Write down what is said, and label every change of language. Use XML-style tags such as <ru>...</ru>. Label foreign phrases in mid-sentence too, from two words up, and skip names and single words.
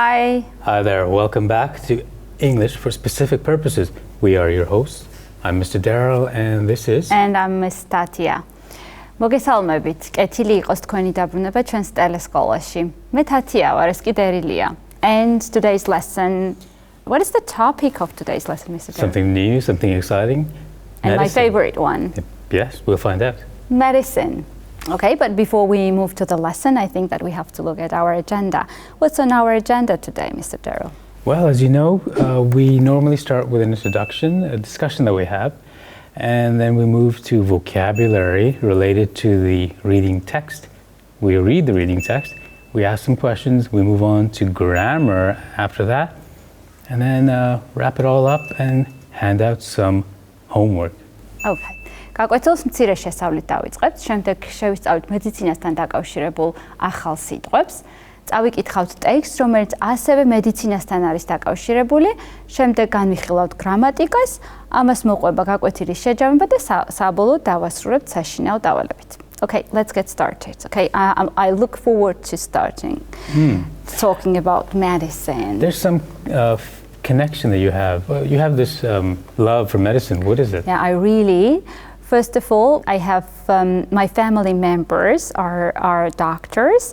<en>Hi. Hi there. Welcome back to English for Specific Purposes. We are your hosts. I'm Mr. Deril and this is... And I'm Miss Thatya.</en> <ka>მოგესალმებით. კეთილი იყოს თქვენი დაბრუნება ჩვენს ტელესკოლაში. მე თათია ვარ, ეს კი დერილია.</ka> <en>And today's lesson, what is the topic of today's lesson, Mr. Deril? Something new, something exciting. And medicine. My favorite one. Yes, we'll find out. Medicine. Okay, but before we move to the lesson, I think that we have to look at our agenda. What's on our agenda today, Mr. Deril? Well, as you know, we normally start with an introduction, a discussion that we have, and then we move to vocabulary related to the reading text. We read the reading text, we ask some questions, we move on to grammar after that, and then wrap it all up and hand out some homework. Okay.</en> <ka>გაკვეთილს მცირე შესწავლით დავიწყებთ, შემდეგ შევისწავლით მედიცინასთან დაკავშირებულ ახალ სიტყვებს. წავიკითხავთ ტექსტს, რომელიც ასევე მედიცინასთან არის დაკავშირებული, შემდეგ განვიხილავთ გრამატიკას, ამას მოყვება გაკვეთილის შეჯამება და საბოლოოდ დავასრულებთ საშინაო დავალებით.</ka> <en>Okay, let's get started. Okay, I look forward to starting talking about medicine. There's some connection that you have. You have this love for medicine. What is it? Yeah, I really... First of all, I have my family members are doctors.</en>